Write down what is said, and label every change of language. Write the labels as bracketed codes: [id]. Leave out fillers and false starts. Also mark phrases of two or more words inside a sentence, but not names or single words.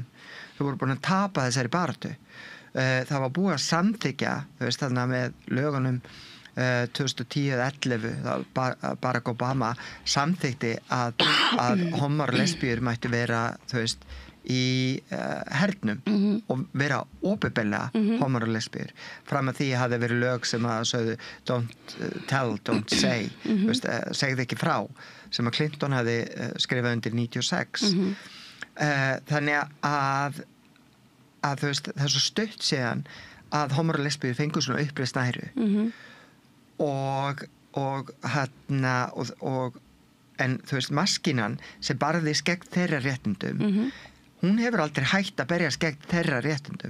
[is] Þau voru búin að tapa þessari baráttu. Það var búið að samþykja, þú veist þarna með lögunum 2010-11 Barack Obama samþykti að homar og lesbíur mættu vera, þú veist, í hernum og vera opinberlega homar og lesbíur. Fram að því hafði verið lög sem að sögðu [en] don't tell, don't say, [is] segðu ekki frá, sem að Clinton hafði skrifað undir 96. Þannig að þú veist, það er svo stutt síðan að homar og lesbíur fengu svona uppreist æru en þú veist, maskínan sem barðist gegn þeirra réttindum hún hefur aldrei hætt að berjast gegn þeirra réttindum.